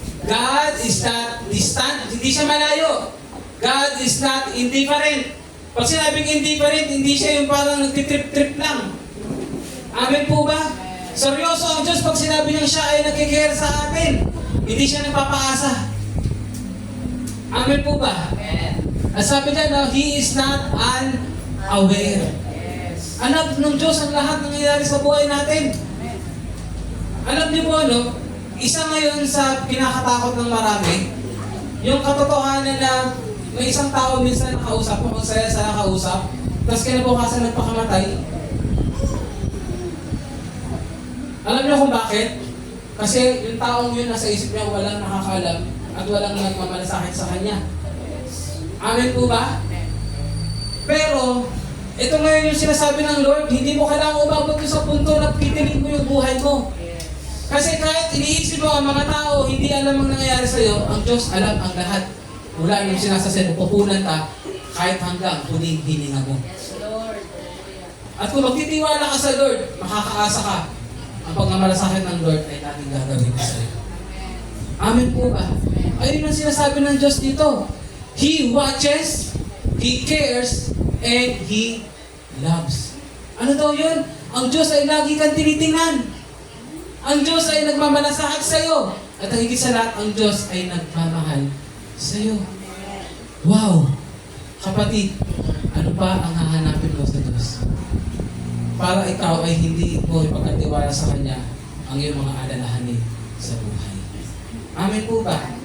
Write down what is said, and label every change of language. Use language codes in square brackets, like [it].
[en] God is not distant. [tl] Hindi siya malayo. [en] God is not indifferent. [tl] Pag sinabing indifferent, hindi siya yung parang nagtitrip-trip lang. Amen po ba? Seryoso ang Diyos pag sinabi niyang siya ay nagkikare sa atin. Hindi siya nagpapaasa. Amen po ba? At sabi niya, [en] no, He is not unaware. [tl] Alam ng Diyos ang lahat ng nangyayari sa buhay natin. Alam niyo po ano, isa ngayon sa pinakatakot ng marami, yung katotohanan na may isang tao minsan nakausap mo, magsaya sa nakausap, tapos kinabukasan nagpakamatay. Alam niyo kung bakit? Kasi yung taong yun nasa isip niya walang nakakaalam at walang nagmamalasakit sa kanya. Amen po ba? Pero, ito ngayon yung sinasabi ng Lord, hindi mo kailangan umabot ko sa punto na pipiliin mo yung buhay mo. Kasi kahit iniisip mo ang mga tao, hindi alam ang nangyayari sa'yo, ang Diyos alam ang lahat. Mula yung sinasabi mo, pupunan ka, kahit hanggang huling hininga mo. [en] Yes, Lord. [tl] At kung magtitiwala ka sa Lord, makakaasa ka. Ang pagmamalasakit ng Lord ay natin gagawin sa iyo. Amen po ba? Ayun ang sinasabi ng Diyos dito. [en] He watches, He cares, and He loves. [tl] Ano daw yun? Ang Diyos ay lagi kang tinitingnan. Ang Diyos ay nagmamalasakit sa iyo. At ang higit sa lahat, ang Diyos ay nagmamahal sa iyo. Wow! Kapatid, ano pa ang hahanapin mo sa Diyos? Para ikaw ay hindi mo ipagkatiwala sa Kanya ang iyong mga alalahanin sa buhay. Amen po ba?